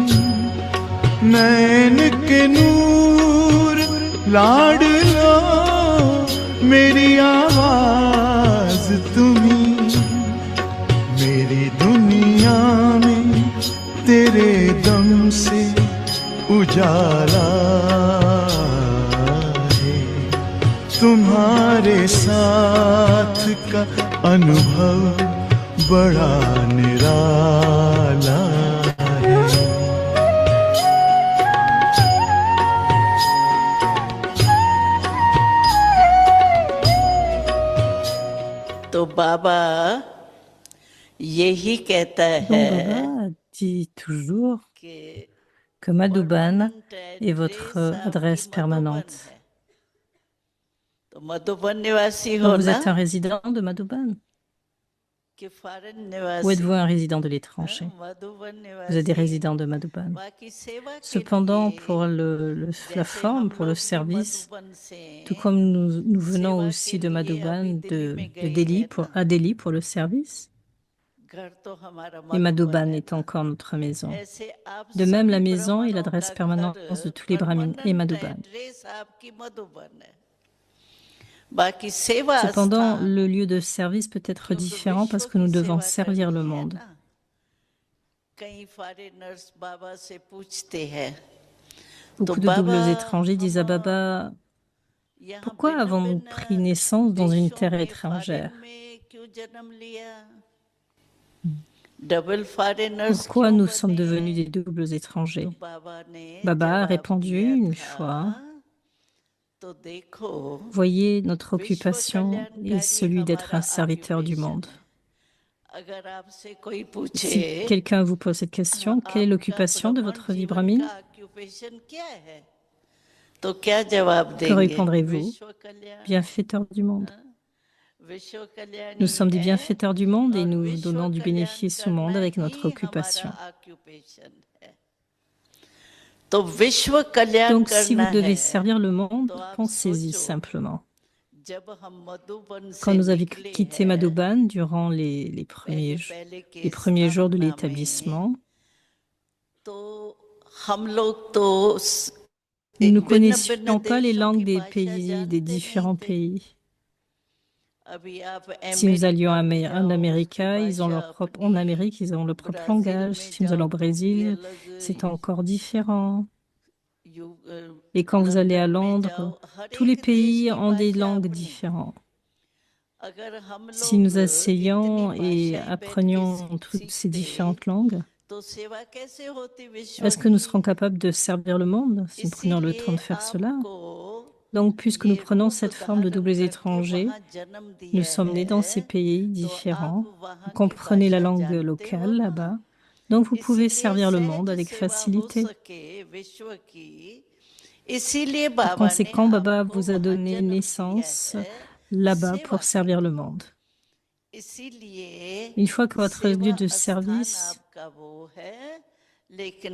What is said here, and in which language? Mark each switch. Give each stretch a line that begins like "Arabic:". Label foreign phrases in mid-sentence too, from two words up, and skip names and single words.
Hindi: नैन के नूर लाडलो मेरी आवाज तुम्ही, मेरी दुनिया में तेरे दम से उजाला, तुम्हारे साथ का अनुभव बड़ा निराला है। तो बाबा यही कहता है
French: Baba dit toujours que Madhuban est votre adresse permanente.
Hindi: तो मधुबन निवासी हो
French: Donc, vous
Hindi: ना
French: êtes un résident de Madhuban
Hindi: कि फॉरेन
French: ou
Hindi: निवासी
French: êtes-vous un résident de l'étranger?
Hindi: मधुबन
French: Vous êtes des
Hindi: निवासी
French: résidents de Madhuban.
Hindi: बाकी सेवा के
French: Cependant,
Hindi: लिए
French: pour la
Hindi: जैसे
French: forme,
Hindi: हम
French: pour le
Hindi: लोग भी
French: service,
Hindi: मधुबन से
French: tout comme nous venons
Hindi: सेवा
French: aussi
Hindi: के
French: de
Hindi: लिए
French: Madhuban,
Hindi: अभी दिल्ली में
French: de
Hindi: गए
French: Delhi
Hindi: हैं ना,
French: à Delhi pour le service,
Hindi: घर तो हमारा
French: et
Hindi: मधुबन
French: Madhuban
Hindi: है
French: est
Hindi: ना।
French: encore notre maison.
Hindi: ऐसे आप
French: De même, la
Hindi: सभी
French: maison est
Hindi: ब्राह्मणों
French: l'adresse
Hindi: का
French: permanente de tous les brahmines et
Hindi: परमानेंट
French: Madhuban.
Hindi: एड्रेस आपकी मधुबन है। बाकी सेवा
French: Cependant,
Hindi: स्थान
French: le lieu de service peut être
Hindi: क्योंकि
French: différent parce
Hindi: विश्व
French: que nous
Hindi: की
French: devons
Hindi: सेवा
French: servir le
Hindi: करनी है
French: monde.
Hindi: ना। कई फॉरेनर्स बाबा से पूछते हैं तो
French: Beaucoup de
Hindi: बाबा
French: doubles étrangers disent à Baba,
Hindi: यहाँ
French: pourquoi
Hindi: भिन्न
French: avons-nous
Hindi: भिन्न
French: pris naissance dans une
Hindi: देशों
French: terre
Hindi: में
French: étrangère?
Hindi: फॉरेन में क्यों जन्म लिया,
English: double foreigners
French: Pourquoi
Hindi: क्यों
French: nous sommes
Hindi: बने।
French: devenus des doubles
Hindi: तो
French: étrangers?
Hindi: बाबा ने
French: Baba a
Hindi: जवाब
French: répondu
Hindi: दिया
French: une
Hindi: था
French: fois,
Hindi: तो देखो
French: voyez, notre
Hindi: विश्व
French: occupation est
Hindi: कल्याणकारी
French: celui d'être
Hindi: हमारा
French: un serviteur du
Hindi: ऑक्यूपेशन
French: monde.
Hindi: है। अगर आपसे कोई पूछे
French: Si quelqu'un vous pose cette question, quelle est
Hindi: आपका
French: l'occupation de
Hindi: भ्रमण
French: votre vie
Hindi: जीवन
French: brahmine?
Hindi: का ऑक्यूपेशन क्या है, तो क्या जवाब
French: Que
Hindi: देंगे।
French: répondrez-vous?
Hindi: विश्व कल्याण,
French: Bienfaiteurs du monde.
Hindi: विश्व कल्याण
French: Nous
Hindi: ही
French: sommes des
Hindi: है
French: bienfaiteurs du monde et
Hindi: और
French: nous
Hindi: विश्व
French: donnons du
Hindi: कल्याण
French: bénéfice au monde
Hindi: करना
French: avec notre
Hindi: ही हमारा
French: occupation.
Hindi: ऑक्यूपेशन है। तो विश्व कल्याण
French: Donc, si
Hindi: करना
French: vous devez
Hindi: है
French: servir le monde,
Hindi: तो आप
French: pensez-y
Hindi: सोचो
French: simplement.
Hindi: जब हम मधुबन
French: Quand
Hindi: से
French: nous avons
Hindi: निकले
French: quitté
Hindi: हैं,
French: Madhuban durant les
Hindi: पहले
French: les
Hindi: के
French: premiers jours de
Hindi: स्थापना में
French: l'établissement,
Hindi: तो हम लोग तो
French: nous ne
Hindi: भिन्न
French: connaissions
Hindi: भिन्न
French: pas les
Hindi: देशों
French: langues
Hindi: की
French: des
Hindi: भाषा
French: pays, des
Hindi: जानते नहीं
French: différents
Hindi: थे।
French: pays.
Hindi: अभी आप
French: Si nous allions
Hindi: अमेरिका में
French: en
Hindi: जाओ
French: Amérique,
Hindi: उसकी
French: ils ont
Hindi: भाषा
French: leur propre, en
Hindi: अपनी,
French: Amérique, ils ont leur propre
Hindi: ब्राजील
French: langage.
Hindi: में
French: Si nous allons
Hindi: जाओ
French: au
Hindi: तो भी
French: Brésil,
Hindi: अलग,
French: c'est encore différent.
Hindi: यू-
French: Et quand vous allez à
Hindi: लंदन में
French: Londres,
Hindi: जाओ, हर
French: tous les
Hindi: एक देश
French: pays
Hindi: की
French: ont des
Hindi: भाषा
French: langues
Hindi: अपनी।
French: différentes.
Hindi: अगर हम
French: Si
Hindi: लोग
French: nous
Hindi: इतनी
French: asseyons et
Hindi: भाषाएं बैठ के
French: apprenions toutes ces
Hindi: सीखते
French: différentes langues,
Hindi: तो सेवा कैसे होती विश्व
French: est-ce que nous
Hindi: की।
French: serons capables de servir le monde si nous prenions le temps
Hindi: इसीलिए
French: de faire cela?
Hindi: आपको
French: Donc, puisque nous
Hindi: ये
French: prenons
Hindi: रूप
French: cette forme de
Hindi: धारण
French: doubles
Hindi: करके
French: étrangers,
Hindi: वहाँ जन्म
French: nous
Hindi: दिया
French: sommes nés dans ces
Hindi: है
French: pays
Hindi: तो
French: différents.
Hindi: आप
French: Vous
Hindi: वहाँ की
French: comprenez la
Hindi: भाषा
French: langue
Hindi: जानते हो
French: locale
Hindi: ना।
French: là-bas. Donc, vous pouvez
Hindi: इसीलिए
French: servir le monde
Hindi: सहज
French: avec
Hindi: सेवा हो
French: facilité.
Hindi: सके विश्व की, इसीलिए
French: Par
Hindi: बाबा ने
French: conséquent, Baba
Hindi: आपको
French: vous a
Hindi: वहाँ
French: donné
Hindi: जन्म दिया
French: naissance
Hindi: है
French: là-bas
Hindi: सेवा
French: pour
Hindi: के
French: servir le
Hindi: लिए।
French: monde.
Hindi: इसीलिए
French: Une fois que votre
Hindi: सेवा
French: lieu de
Hindi: स्थान
French: service,
Hindi: आपका वो है, लेकिन